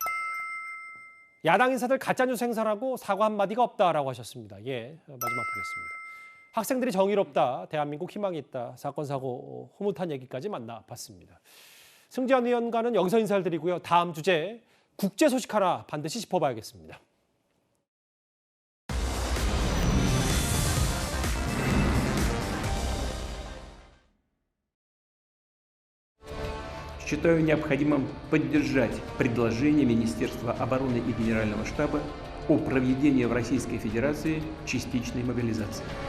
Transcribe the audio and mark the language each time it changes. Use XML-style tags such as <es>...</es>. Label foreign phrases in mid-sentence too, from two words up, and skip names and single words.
<ko>야당 인사들 가짜뉴스 행사하고 사과 한마디가 없다라고 하셨습니다. 예. 마지막 보겠습니다. 학생들이 정의롭다. 대한민국 희망이 있다. 사건, 사고, 흐뭇한 얘기까지 만나봤습니다. 승재현 의원과는 여기서 인사를 드리고요. 다음 주제 국제 소식 하나 반드시 짚어봐야겠습니다.</ko> <ru>Считаю необходимым поддержать предложение Министерства обороны и Генерального штаба о проведении в Российской Федерации частичной мобилизации.</ru>